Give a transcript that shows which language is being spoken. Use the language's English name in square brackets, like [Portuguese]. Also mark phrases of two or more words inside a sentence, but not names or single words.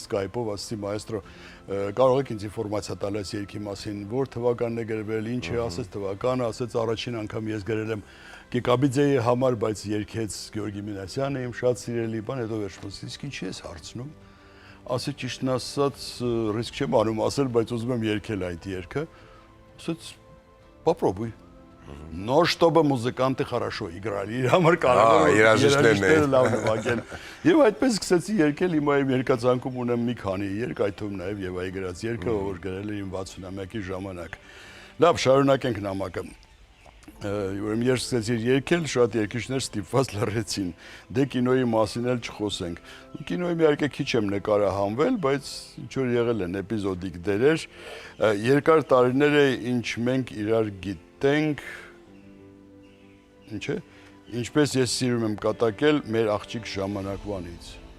[Armenian] Skype-ով, ասեցի մայեստրո, կարող եք ինձ ինֆորմացիա տալ այս երգի մասին, որ թվականն է գրվել, ինչ է, ասեց թվականը, ասեց առաջին անգամ ես գրել եմ Կիկաբիձեի համար, բայց երգեց Գյորգի Մինասյանը, իմ շատ սիրելի բան, հետո վերջում իսկ ինչի ես հարցնում։ Ասեց ճիշտն ասած, ռիսկ չեմ անում ասել, բայց ուզում եմ երգել այդ երգը։ Ասեց попробуй. [Russian] Но чтобы музыканты хорошо играли, [Armenian] իր համար կարևոր է երաժիշտները լավ նվագեն։ Եվ այդպես սկսեցի երգել, հիմա իմ երգացանկում ունեմ մի քանի երգ, այդ թվում նաև Եվայի գրած երգը, որ գրել եմ 60-ամյակի ժամանակ։ Լավ, շարունակենք նամակը։ Ուրեմն ես սկսեցի երգել, շատ երգիչներ ստիպված լռեցին։ Դե կինոյի մասին էլ չխոսենք։ Կինոյի մի իհարկե քիչ եմ նկարահանվել, բայց ինչ որ եղել են էպիզոդիկ դերեր։ Երկար տարիներ է, ինչ մենք իրար գիտենք, ինչ է, ինչպես ես սիրում եմ կատակել մեր աղջիկ ժամանակվանից։